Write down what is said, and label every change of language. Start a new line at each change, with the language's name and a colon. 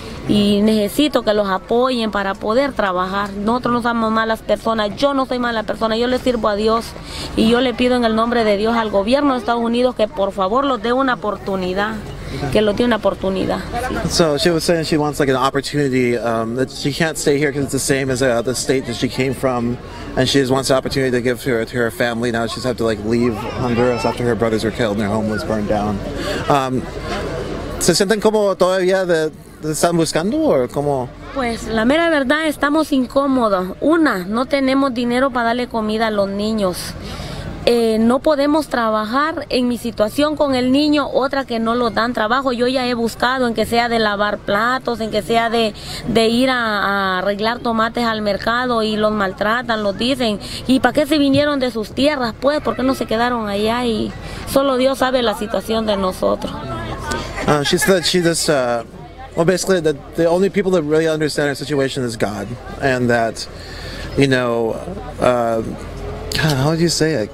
Spanish: Y necesito que los apoyen para poder trabajar. Nosotros no somos malas personas, yo no soy mala persona, yo le sirvo a Dios y yo le pido en el nombre de Dios al gobierno de Estados Unidos que por favor los dé una oportunidad, que los dé una oportunidad.
English: So she was saying she wants like an opportunity, that she can't stay here because it's the same as the state that she came from, and she just wants the opportunity to give to her family. Now she's had to like leave Honduras after her brothers were killed and their home was burned down.
Spanish: ¿Se sienten como todavía están buscando o cómo? Pues la mera verdad estamos incómodos. No tenemos dinero para darle comida a los niños. No podemos trabajar en mi situación con el niño, otra que no lo dan trabajo. Yo ya he buscado en que sea de lavar platos, en que sea de ir a arreglar tomates al mercado y los maltratan, los dicen. ¿Y para qué se vinieron de sus tierras? Pues, ¿por qué no se quedaron allá? Y solo Dios sabe la situación de nosotros.
English: She said she just, well, basically the only people that really understand her situation is God, and that, you know, how do you say it?